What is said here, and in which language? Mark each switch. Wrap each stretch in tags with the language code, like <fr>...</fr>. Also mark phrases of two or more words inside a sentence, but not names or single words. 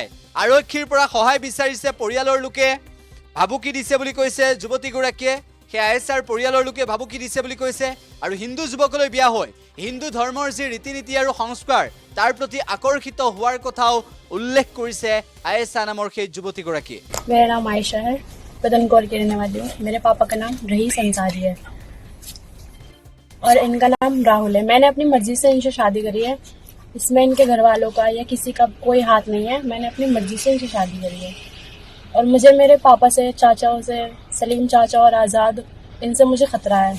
<as>আৰক্ষীৰ পৰা সহায় বিচাৰিছে, পৰিয়ালৰ লোকে ভাবুকি দিছে বুলি কৈছে যুৱতীগৰাকীয়ে। সেই আয়েশাৰ পৰিয়ালৰ লোকে ভাবুকি দিছে বুলি কৈছে। আৰু হিন্দু যুৱকলৈ বিয়া হৈ হিন্দু ধৰ্মৰ যি ৰীতি নীতি আৰু সংস্কাৰ তাৰ প্ৰতি আকৰ্ষিত হোৱাৰ কথাও উল্লেখ কৰিছে আয়েশা নামৰ সেই যুৱতীগৰাকীয়ে।</as> <hi>मेरा नाम आयशा है, बदनगौर की रहने वाली हूँ। मेरे पापा का नाम रईस अंसारी है और इनका नाम राहुल है। मैंने अपनी मर्जी से इनसे शादी करी है। इसमें इनके घर वालों का या किसी का कोई हाथ नहीं है। मैंने अपनी मर्जी से इनसे शादी करी है और मुझे मेरे पापा से, चाचाओं से, सलीम चाचा और आज़ाद, इनसे मुझे खतरा है।</hi>